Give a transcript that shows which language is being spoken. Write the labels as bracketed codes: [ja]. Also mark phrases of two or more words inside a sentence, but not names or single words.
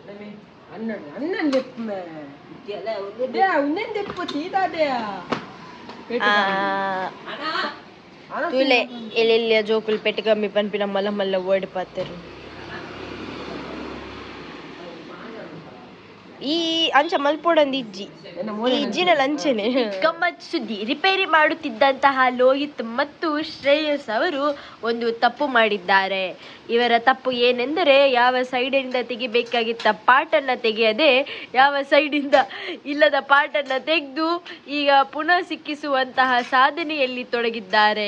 [tcy] ತುಲೆ ಎಲ್ಲೆಲ್ಲ ಜೋಕುಲ್ ಪೆಟ್ಟು ಕಮ್ಮಿ ಪನ್ಪಿನ ಮಲ್ಲ ಓಡಿ ಪಾತರು ಈ ಅಂಚ ಮಲ್ಪೋಡಂದು ಇಜ್ಜಿನಲ್ಲಿ ಅಂಚೆನೆ ಗಮ್ಮತ್ ಸುದ್ದಿ. [kn] ರಿಪೇರಿ ಮಾಡುತ್ತಿದ್ದಂತಹ ಲೋಹಿತ್ ಮತ್ತು ಶ್ರೇಯಸ್ ಅವರು ಒಂದು ತಪ್ಪು ಮಾಡಿದ್ದಾರೆ. ಇವರ ತಪ್ಪು ಏನೆಂದರೆ ಯಾವ ಸೈಡಿಂದ ತೆಗಿಬೇಕಾಗಿದ್ದ ಪಾರ್ಟನ್ನು ತೆಗೆಯದೆ ಯಾವ ಸೈಡಿಂದ ಇಲ್ಲದ ಪಾರ್ಟನ್ನು ತೆಗೆದು ಈಗ ಪುನಃ ಸಿಕ್ಕಿಸುವಂತಹ ಸಾಧನೆಯಲ್ಲಿ ತೊಡಗಿದ್ದಾರೆ.